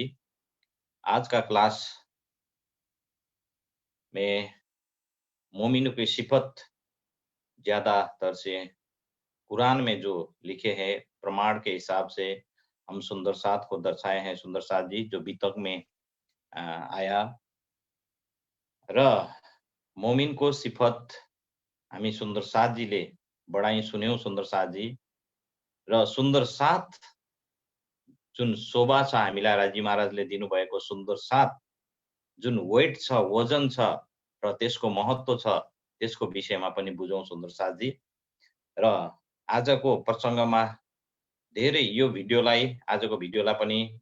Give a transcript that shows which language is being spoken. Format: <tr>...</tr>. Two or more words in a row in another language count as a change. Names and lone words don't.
<hi>आज का क्लास में मोमिनों की सिफत ज्यादातर से कुरान में जो लिखे हैं प्रमाण के हिसाब से हम सुंदर साथ को दर्शाए हैं।</hi> <ne>सुंदर साथ जी</ne> <hi>जो बीतक में आया</hi> <ne>र मोमिन को सिफत हामी सुंदर साथ जी ले बढाई सुन्यौं। सुंदर साथ जी र सुंदर साथ जुन शोभा छ, हामीलाई राजी महाराजले दिनुभएको सुंदर साथ जुन वेट छ, वजन छ र त्यसको महत्व छ, त्यसको विषयमा पनि बुझौं सुंदर साथ जी। र आजको प्रसंगमा धेरै यो भिडियोलाई, आजको भिडियोलाई पनि</ne>